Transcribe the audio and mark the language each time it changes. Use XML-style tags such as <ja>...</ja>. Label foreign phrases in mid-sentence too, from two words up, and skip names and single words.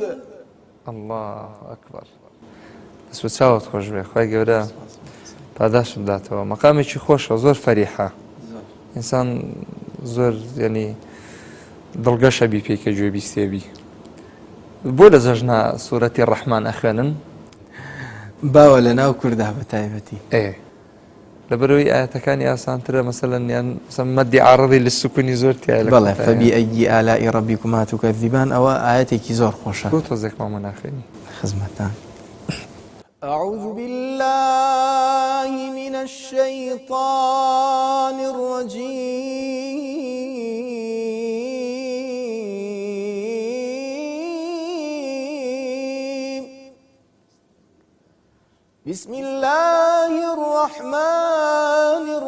<ar>الله أكبر.</ar> <ckb>دەست چاوت خۆش بێ خی گەورە پاداشم داتەوە مەقامێکی خۆشە زۆر فەریحە ئینسان زۆر ینی دڵگەشە بی پێکە گوێ بیستێبی بۆ لە جەژنە سوورەتی ڕەحمان ئەخوێنن باوە لە ناو کووردا بە تایبەتی لەبەرەوەی ئاەتەکانی ئاسانترە مەسەلەن یان مەدی عارضی لە سکوونی زۆر تایە لە بەڵێ</ckb> <ar>فەبیئەیی ئالائی ڕەبیکوما تکەذیبان</ar> <ckb>ئەوە ئاەتێکی زۆر خۆشە بۆ تۆزێکمان ناخێنی خزمەتان.</ckb> <ar>أعوذ بالله من الشيطان الرجيم بسم الله الرحمن</ar>